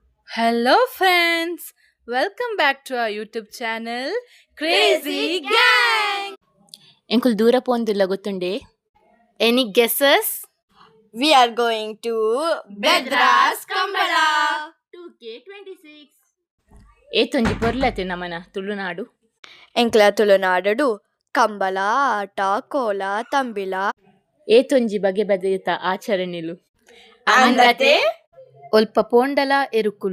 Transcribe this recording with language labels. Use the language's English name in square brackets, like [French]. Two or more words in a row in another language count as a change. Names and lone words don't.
[English] Hello, friends. Welcome back to our YouTube channel, Crazy Gang. [Tulu] ಎಂಕುಲು ದೂರ ಪೋಂದುಲ್ಲ ಗೊತ್ತುಂಡೆ. [English] any guesses? We are going to Bedras Kambala. [Tulu] 2K26. ಏತೊಂಜಿ ಪೊರ್ಲತೆ ನಮನ ತುಳುನಾಡು. ಎಂಕ್ಲ ತುಳುನಾಡಡು ಕಂಬಳ ಆಟ ಕೋಲ ತಂಬಿಲ ಏತೊಂಜಿ ಬಗೆ ಬಗೆತ ಆಚರಣೆಲು. ಅಂಗತೆ ಒಲ್ಪ ಪೋಂಡಲ ಎರುಕುಲು.